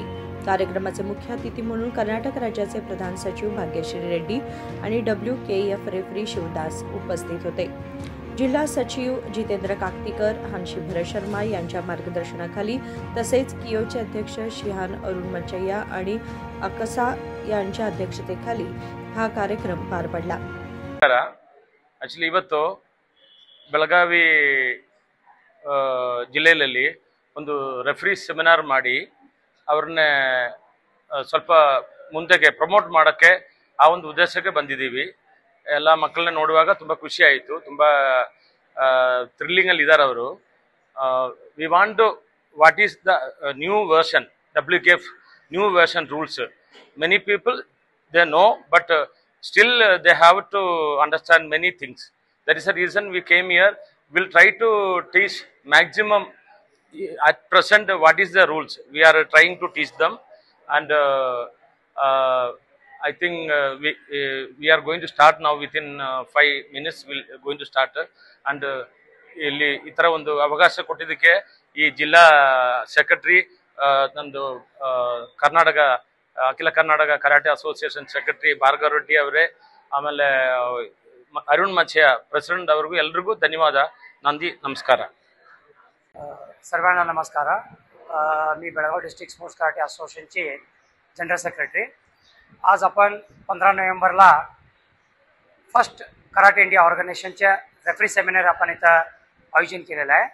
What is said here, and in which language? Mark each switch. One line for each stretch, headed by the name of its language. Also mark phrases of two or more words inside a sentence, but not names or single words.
Marathi: कार्यक्रमाचे मुख्य अतिथी म्हणून कर्नाटक राज्याचे प्रधान सचिव भाग्यश्री रेड्डी आणि WKF रेफरी शिवदास उपस्थित होते। जिल्हा सचिव जितेंद्र काकतीकर, हांशी भरत शर्मा यांच्या मार्गदर्शनाखाली तसेच कियोचे अध्यक्ष शिहान अरुण मचय्या आणि अकसा यांच्या अध्यक्षतेखाली हा कार्यक्रम पार पडला।
Kannada: ಆಕ್ಚುಲಿ ಇವತ್ತು ಬೆಳಗಾವಿ ಜಿಲ್ಲೆಯಲ್ಲಿ ಒಂದು
English: referee seminar
Kannada: ಮಾಡಿ ಅವರನ್ನ ಸ್ವಲ್ಪ ಮುಂದಕ್ಕೆ ಪ್ರಮೋಟ್ ಮಾಡೋಕ್ಕೆ ಆ ಒಂದು ಉದ್ದೇಶಕ್ಕೆ ಬಂದಿದ್ದೀವಿ। ಎಲ್ಲ ಮಕ್ಕಳನ್ನ ನೋಡುವಾಗ ತುಂಬ ಖುಷಿ ಆಯಿತು, ತುಂಬ ಥ್ರಿಲ್ಲಿಂಗಲ್ಲಿ ಇದ್ದಾರೆ ಅವರು।
English: we want to what is the new version WKF new version rules, many people they know, but still they have to understand many things. That is the reason we came here. We'll try to teach maximum at present what is the rules. We are trying to teach them, and I think we are going to start now within 5 minutes. We'll going to start, and
Kannada: ಇಲ್ಲಿ ಈ ಥರ ಒಂದು ಅವಕಾಶ ಕೊಟ್ಟಿದ್ದಕ್ಕೆ ಈ ಜಿಲ್ಲಾ ಸೆಕ್ರೆಟರಿ ನಮ್ಮದು ಕರ್ನಾಟಕ ಅಖಿಲ ಕರ್ನಾಟಕ ಕರಾಟೆ ಅಸೋಸಿಯೇಷನ್ ಸೆಕ್ರೆಟರಿ ಭಾರ್ಗವ್ ರೆಡ್ಡಿ ಅವರೇ, ಆಮೇಲೆ अरुण मचय्या प्रेसिडेंट ಅವರಿಗೂ ಎಲ್ಲರಿಗೂ ಧನ್ಯವಾದ।
Marathi: ನಂದಿ नमस्कार। सर्वांना नमस्कार। मी बेळगाव डिस्ट्रिक्ट स्पोर्ट्स कराटे असोसिएशनचे
English: general secretary.
Marathi: आज आपण 15 नोव्हेंबरला फर्स्ट कराटे इंडिया ऑर्गनायझेशनच्या
English: referee seminar
Marathi: आपण इथं आयोजन केलेलं आहे।